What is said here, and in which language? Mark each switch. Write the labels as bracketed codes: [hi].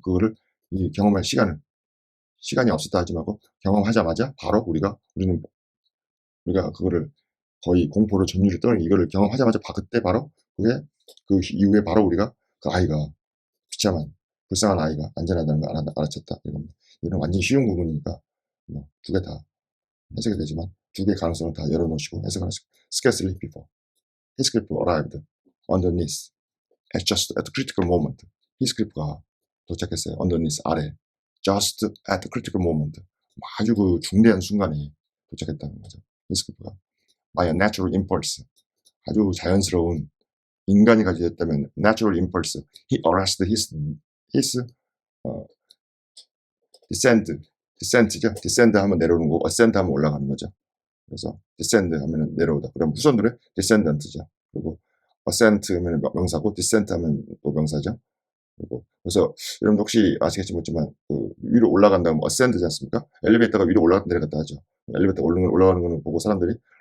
[ko] 그거를 경험할 시간이 없었다 하지 말고 경험하자마자 바로 우리가 그거를 거의 공포로 전율에 떠는 이거를 경험하자마자 그때 바로 그 이후에 바로 우리가 그 아이가 비참한 불쌍한 아이가 안전하다는 걸 알아챘다 이겁니다. 이건 완전히 쉬운 부분이니까 뭐 두 개 다 해석이 되지만 두 개의 가능성을 다 열어놓으시고 해석을 하시고 [en] scarcely before 히스클리프 arrived underneath at just at the critical moment. [ko] 히스클리프가 도착했어요. underneath 아래 just at the critical moment. 아주 그 중대한 순간에 도착했다는 거죠. 히스클리프가 [en] by a natural impulse. [ko] 아주 자연스러운 인간이 가지고 있다면 [en] natural impulse. He arrested his descent죠. [ko] descend 하면 내려오는 거고 ascend 하면 올라가는 거죠. 그래서 descend 하면 내려오다. 그럼 후손들은 descendant죠. 그리고 ascent 하면 명사고 descent 하면 또 명사죠. 그래서 여러분 혹시 아시겠지 모르지만 그 위로 올라간다면 ascend지 않습니까? 엘리베이터가 위로 올라갔다 내려갔다 하죠. 엘리베이터 올라가는 거는 보고 사람들이